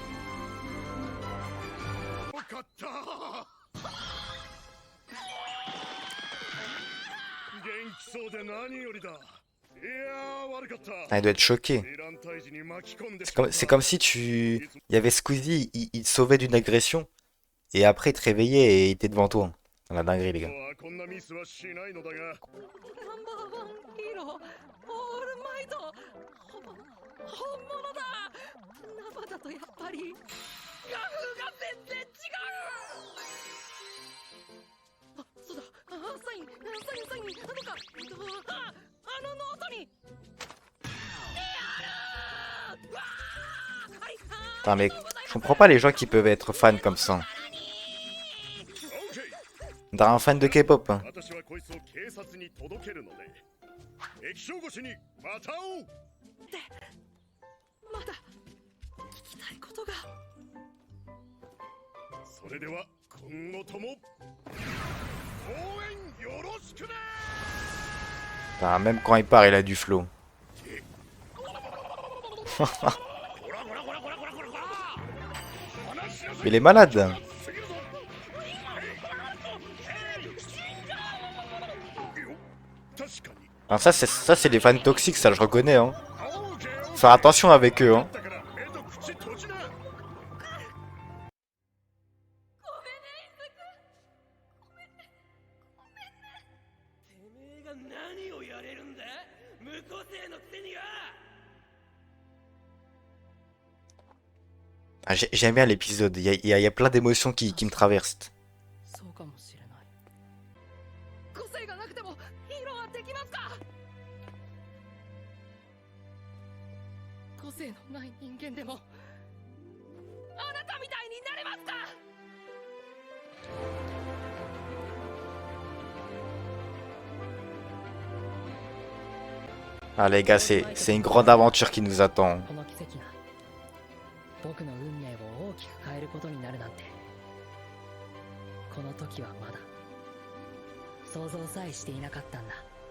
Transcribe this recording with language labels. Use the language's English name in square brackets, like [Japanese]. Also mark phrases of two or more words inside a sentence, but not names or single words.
[Japanese] よかった気そうで何よりだ。いやー悪かった。 [French] Ah, il doit être choqué. [Japanese] ヴィラン退治に巻き込んでし [French] C'est [Japanese] ま [French] comme, [Japanese] った。 [French] c'est comme si tu... Il y avait Squeezie, il te sauvait d'une agression, et après il te réveillait et il était devant toi. La dinguerie, les [Japanese] 今 [French] gars. [Japanese] 日はこんなミスはしないのだが。ナンバーワンヒーローオールマイト本物だナバだとやっぱり画風が全然違うあ、そうだサインあのかあのノートに [French] Putain, mais je comprends pas les gens qui peuvent être fans comme ça. On dirait un fan de K-pop. Hein. [Japanese] 私はこいつを警察に届けるので、液晶越しにまた会おう。まだ聞きたいことがそれでは今後とも応援よろしくね。 [French] Putain, même quand il part, il a du flow. Mais il est malade. Ah, ça c'est des fans toxiques, ça je reconnais. Hein. Faire attention avec eux. Hein. [Japanese] だから目と口閉じな。てめえが何をやれるんだ無個性のくせによ。 [French] Ah, j'aime bien l'épisode, il y a plein d'émotions qui me traversent. [Japanese] そうかもしれない個性がなくてもヒーローはできますか個性のない人間でもあなたみたいになれますか [French] Ah les gars, c'est une grande aventure qui nous attend. [Japanese] この奇跡が僕の運命を大きく変えることになるなんてこの時はまだ想像さえしていなかったんだ